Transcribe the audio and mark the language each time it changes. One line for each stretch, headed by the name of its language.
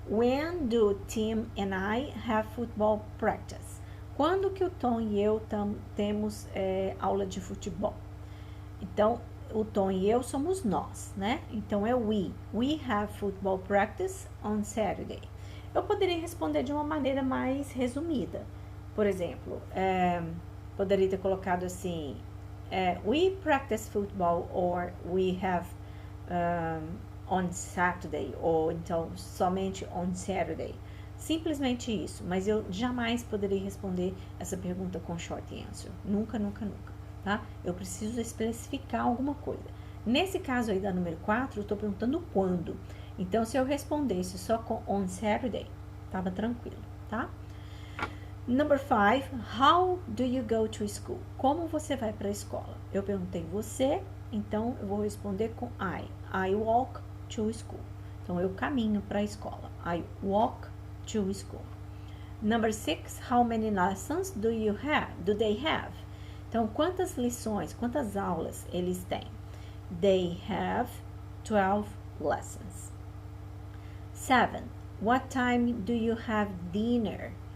English: When do Tim and I have football practice?
Portuguese: Quando que o Tom e eu temos aula de futebol? Então, o Tom e eu somos nós, né? Então, é we.
English: We have football practice on Saturday.
Portuguese: Eu poderia responder de uma maneira mais resumida. Por exemplo, poderia ter colocado assim,
English: we practice football or we have on Saturday,
Portuguese: ou então somente on Saturday. Simplesmente isso, mas eu jamais poderia responder essa pergunta com short answer. Nunca, nunca, nunca, tá? Eu preciso especificar alguma coisa. Nesse caso aí da número 4, eu estou perguntando quando. Então, se eu respondesse só com on Saturday, tava tranquilo, tá?
English: Number 5, how do you go to school?
Portuguese: Como você vai para a escola? Eu perguntei você, então eu vou responder com I.
English: I walk to school.
Portuguese: Então, eu caminho para a escola.
English: I walk to school. Number 6, how many lessons do they have?
Portuguese: Então, quantas lições, quantas aulas eles têm?
English: They have 12 lessons. 7, what time do you have dinner?